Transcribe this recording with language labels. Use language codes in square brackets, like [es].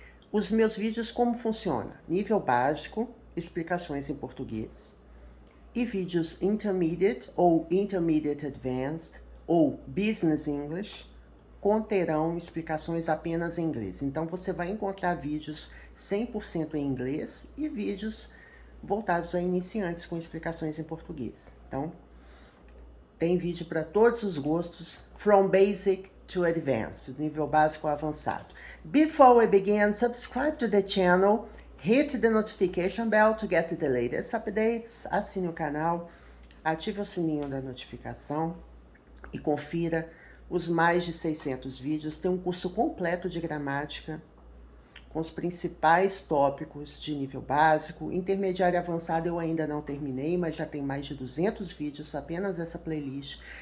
[pt] Os meus vídeos como funciona? Nível básico, explicações em português, e vídeos Intermediate ou Intermediate Advanced ou Business English conterão explicações apenas em inglês. Então você vai encontrar vídeos 100% em inglês e vídeos voltados a iniciantes com explicações em português. Então tem vídeo para todos os gostos, [en] from basic to advanced, [pt] do nível básico ao avançado. [en] Before we begin, subscribe to the channel. Hit the notification bell to get the latest updates. [pt] Assine o canal, ative o sininho da notificação e confira os mais de 600 vídeos. Tem um curso completo de gramática com os principais tópicos de nível básico. Intermediário e avançado eu ainda não terminei, mas já tem mais de 200 vídeos, apenas essa playlist.